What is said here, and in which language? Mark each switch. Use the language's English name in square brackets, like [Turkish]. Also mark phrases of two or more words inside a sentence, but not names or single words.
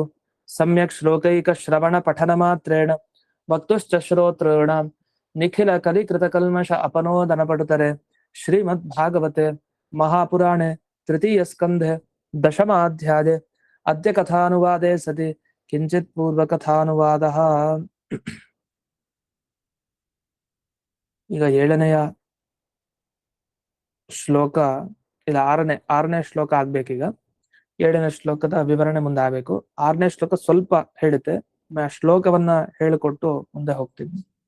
[Sanskrit] सम्यक् श्लोकैकश्रवणपठनमात्रेण वक्तुश्च श्रोतॄणां निखिलकलिकृतकल्मष अपनोदनपटुतरे श्रीमद्भागवते महापुराणे तृतीयस्कन्धे दशमाध्याये अद्य कथानुवादे सति किञ्चित् पूर्वकथानुवादः। [Kannada] ಈಗ ಏಳನೆಯ ಶ್ಲೋಕ ಇಲ್ಲ ಆರನೇ ಶ್ಲೋಕ ಆಗ್ಬೇಕೀಗ. ಏಳನೇ ಶ್ಲೋಕದ ವಿವರಣೆ ಮುಂದೆ ಆಗ್ಬೇಕು. ಆರನೇ ಶ್ಲೋಕ ಸ್ವಲ್ಪ ಹೇಳುತ್ತೆ, ಶ್ಲೋಕವನ್ನ ಹೇಳಿಕೊಟ್ಟು ಮುಂದೆ ಹೋಗ್ತೀನಿ.